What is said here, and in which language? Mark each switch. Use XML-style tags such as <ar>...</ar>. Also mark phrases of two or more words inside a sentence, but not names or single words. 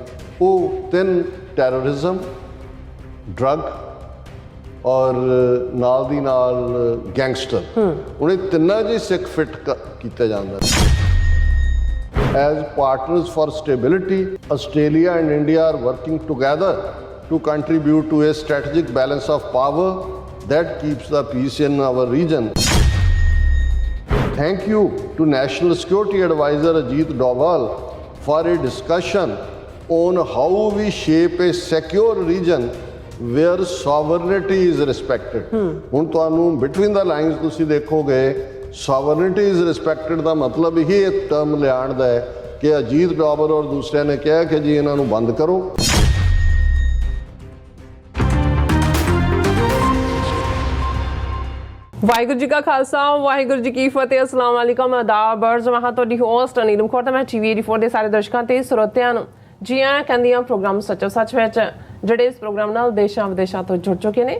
<pa>ਉਹ ਤਿੰਨ ਟੈਰਰਿਜ਼ਮ, ਡਰੱਗ ਔਰ ਨਾਲ ਦੀ ਨਾਲ ਗੈਂਗਸਟਰ, ਉਹਨੇ ਤਿੰਨਾਂ 'ਚ ਸਿੱਖ ਫਿੱਟ ਕੀਤਾ ਜਾਂਦਾ।</pa> <en>As partners for stability Australia and India are working together to contribute to a strategic balance of power that keeps the peace in our region. Thank you to National Security Advisor Ajit Doval for a discussion on how we shape a secure region where sovereignty is respected.</en> <pa>ਹੁਣ ਤੁਹਾਨੂੰ</pa> <en>between the lines</en> <pa>ਤੁਸੀਂ ਦੇਖੋਗੇ</pa> <en>sovereignty is respected</en> <pa>ਦਾ ਮਤਲਬ ਹੀ ਇੱਕ ਟਰਮ ਲਿਆਉਣ ਦਾ ਹੈ ਕਿ ਅਜੀਤ ਡੋਵਲ ਔਰ ਦੂਸਰਿਆਂ ਨੇ ਕਿਹਾ ਕਿ ਜੀ ਇਹਨਾਂ ਨੂੰ ਬੰਦ ਕਰੋ। ਵਾਹਿਗੁਰੂ ਜੀ ਕਾ ਖਾਲਸਾ ਵਾਹਿਗੁਰੂ ਜੀ ਕੀ ਫਤਿਹ।</pa> <ar>السلام عليكم,</ar> <pa>ਆਦਾਬ, ਅਰਜ਼ ਮੈਂ ਤੁਹਾਡੀ ਹੋਸਟ ਨੀਲਮ ਕੌਰ ਤੇ ਮੈਂ TV 84 ਦੇ ਸਾਰੇ ਦਰਸ਼ਕਾਂ ਤੇ ਸਰੋਤਿਆਂ ਨੂੰ ਜੀ ਆਇਆਂ ਕਹਿੰਦੀ ਹਾਂ ਪ੍ਰੋਗਰਾਮ ਸੱਚੋ ਸੱਚ ਵਿੱਚ, ਜਿਹੜੇ ਇਸ ਪ੍ਰੋਗਰਾਮ ਨਾਲ ਦੇਸ਼ਾਂ ਵਿਦੇਸ਼ਾਂ ਤੋਂ ਜੁੜ ਚੁੱਕੇ ਨੇ।</pa>